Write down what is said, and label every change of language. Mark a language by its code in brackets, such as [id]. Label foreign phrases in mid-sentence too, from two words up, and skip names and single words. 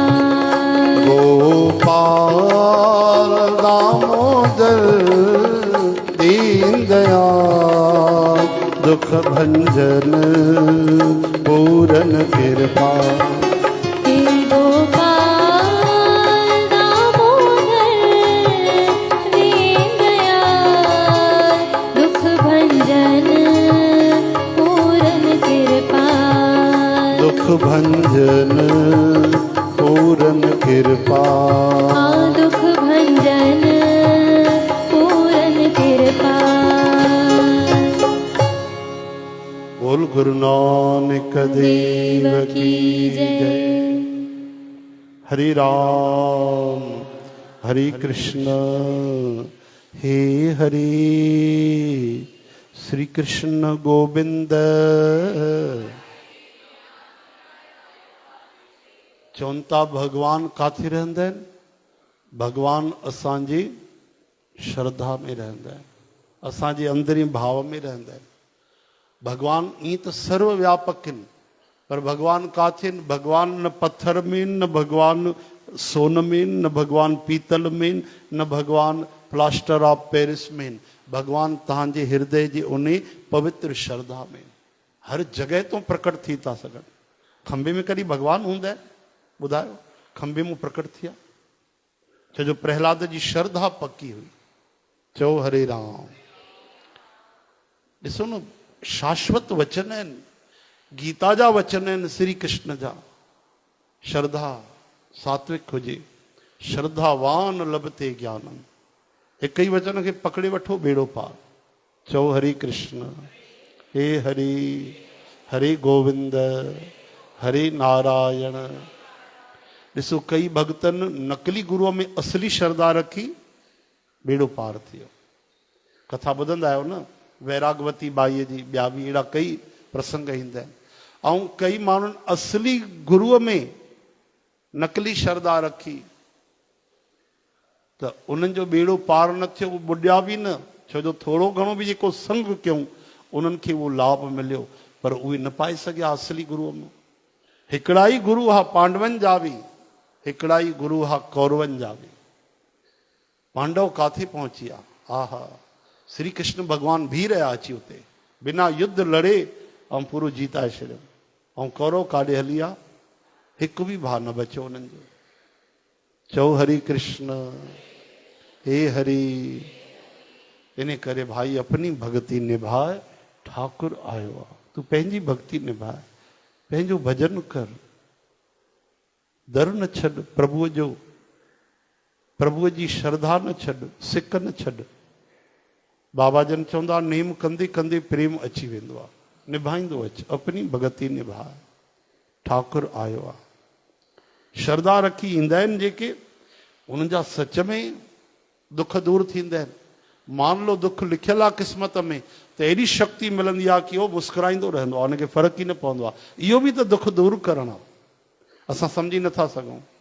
[hi] गोपाल दामोदर दीन दयाल दुख भंजन पूरन कृपा। हे गोपाल दामोदर दीन दयाल दुख भंजन पूरन कृपा। दुख भंजन पूरन कृपा। दुख भंजन पूरन कृपा। बोल गुरु नानक देव की जय। हरि राम हरि कृष्ण हे हरि श्री कृष्ण गोविंद। [sd] चवंता भगवान काथे रहंदा आहिनि? भगवान असांजी श्रद्धा में रहंदा आहिनि, असांजे अंदरी भाव में रहंदा आहिनि। भगवान ईअं त सर्वव्यापक आहिनि, पर भगवान काथे आहिनि? भगवान न पत्थर में आहिनि, न भगवान सोन में आहिनि, न भगवान पीतल में आहिनि, न भगवान [en] plaster of Paris [sd] में आहिनि। भगवान तव्हांजे हृदय जी उन पवित्र श्रद्धा में आहिनि। हर जॻह तो प्रकट थी था सघनि। खंबे में कॾहिं भगवान हूंदा आहिनि? ॿुधायो, खंबे में प्रकट थिया छो जो प्रहलाद जी श्रद्धा पक्की हुई। चओ हरे राम। ॾिसो न, शाश्वत वचन आहिनि, गीता जा वचन आहिनि, श्री कृष्ण जा। श्रद्धा सात्विक हुजे, [sa] श्रद्धावान लभते ज्ञानम। [sd] हिक ई वचन खे पकड़े वठो, बेड़ो पार। चओ हरे कृष्ण हे हरि हरे गोविंद हरे नारायण। ॾिसो, कई भक्तनि नकली गुरूअ में असली श्रद्धा रखी, बेड़ो पार थियो। कथा ॿुधंदा आहियो न, वैरागवती बाईअ जी, ॿिया बि अहिड़ा कई प्रसंग ईंदा आहिनि। ऐं कई माण्हुनि असली गुरूअ में नकली श्रद्धा रखी त उन्हनि जो बेड़ो पार न थियो, उहे ॿुॾिया बि न। छो जो थोरो घणो बि जेको संग कयूं उन्हनि खे उहो लाभ मिलियो, पर उहे न पाए सघिया असली गुरूअ में। हिकिड़ा ई गुरू हा पांडवनि जा बि, हिकिड़ा ई गुरू हा कौरवनि जा बि। पांडव काथे पहुची विया? आहा, श्री कृष्ण भगवान भी रहिया अची उते, बिना युद्ध लड़े ऐं पूरो जीताए छॾियो। ऐं कौरव काॾे हली विया? हिकु बि भाउ न बचियो उन्हनि जो। चओ हरि कृष्ण हे हरि। इन करे भाई अपनी भक्ति निभाए, ठाकुर आयो आहे। तू पंहिंजी भक्ति निभाए, पंहिंजो भजन कर, दर न छॾ प्रभुअ जो, प्रभुअ जी श्रद्धा न छॾ, सिक न छॾ। बाबा जन चवंदा, नेम कंदे कंदे प्रेम अची वेंदो आहे, निभाईंदो अच। अपनी भगति निभाए, ठाकुर आयो आहे। श्रद्धा रखी ईंदा आहिनि जेके, उन्हनि जा सच में दुख दूर थींदा आहिनि। मान लो दुख लिखियल आहे क़िस्मत में, त एॾी शक्ति मिलंदी आहे कि उहो मुस्कुराईंदो रहंदो आहे, हुनखे फ़र्क़ु ई न पवंदो आहे। इहो बि त दुख दूर करणु आहे, असां सम्झी नथा सघूं।